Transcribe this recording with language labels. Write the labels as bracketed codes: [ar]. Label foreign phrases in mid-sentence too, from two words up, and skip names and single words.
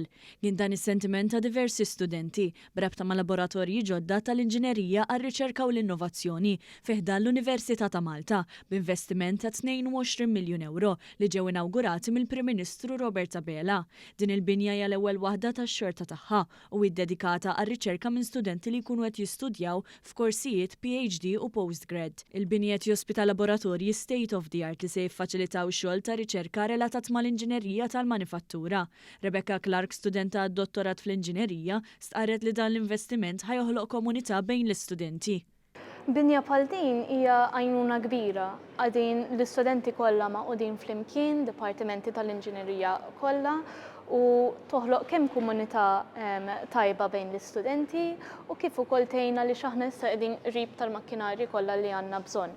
[mt] Kien dan is-sentiment ta' diversi studenti brabta ma' laboratorji ġodda tal-inġinerija għar-riċerka u l-innovazzjoni fih dan l-Università ta' Malta b'investiment ta' 22 miljun euro li ġew inawgurati mill-Prim Ministru Robert Abela. Din il-binja hija l-ewwel waħda tax-xorta tagħha u ddedikata għar-riċerka minn studenti li jkunu qed jistudjaw f'korsijiet PhD u postgrad. Il-binja jospita laboratorji [en] state of the art [mt] li se jiffaċilitaw xogħol ta' riċerka relatat mal-inġinerija tal-manifattura. Rebecca Clark, studenta għad-dottorat fl-inġinerija, stqarret li dan l-investiment ħajoħloq komunità bejn l-istudenti. Binja bħal din hija għajnuna kbira għadin l-istudenti kollha maqudin flimkien, dipartimenti tal-inġinerija kollha u toħloq kemm komunità tajba bejn l-istudenti u kif ukoll tgħinna li x'aħna issa qegħdin qrib tal-makkinarji kollha li għandna bżonn.